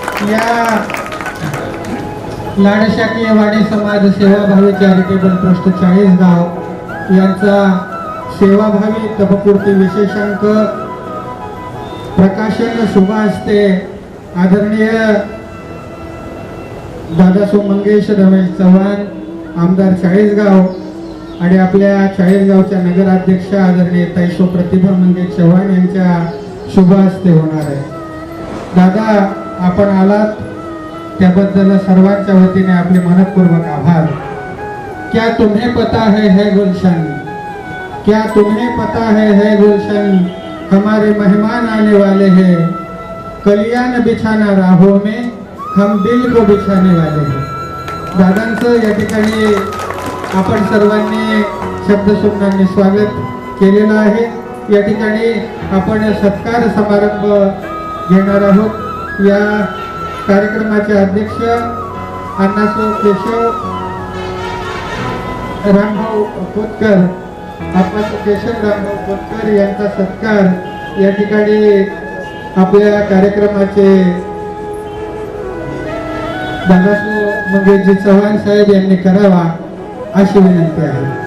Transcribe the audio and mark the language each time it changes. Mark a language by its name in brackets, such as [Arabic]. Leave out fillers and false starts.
[Marathi] या लाडशाखीय वाणी समाज सेवाभावी चॅरिटेबल ट्रस्ट 40 गाव यांचा सेवाभावी तपपूर्ती विशेषांक प्रकाशन शुभ हस्ते आदरणीय दादासो मंगेश रमेश चव्हाण आमदार 40 गाव आणि आपल्या 40 गावच्या नगराध्यक्ष आदरणीय ताईसो प्रतिभा मंगेश चव्हाण यांच्या शुभ हस्ते होणार आहे. दादा आपण आलात त्याबद्दल सर्वांच्या वतीने आपले मनपूर्वक आभार. [Hindi] क्या तुम्हें पता है गुलशन, क्या तुम्हें पता है गुलशन, हमारे मेहमान आने वाले हैं, कल्याण बिछाना राहों में, हम दिल को बिछाने वाले हैं. [Marathi] दादांचं या ठिकाणी आपण सर्वांनी शब्दसुमनांनी स्वागत केलेलं आहे. या ठिकाणी आपण सत्कार समारंभ घेणार आहोत. या कार्यक्रमाचे अध्यक्ष अण्णासो केशव रामभाऊ खोतकर, अप्पासो केशव रामभाऊ खोतकर यांचा सत्कार या ठिकाणी आपल्या कार्यक्रमाचे दादासो मंगेशजी चव्हाण साहेब यांनी करावा अशी विनंती आहे.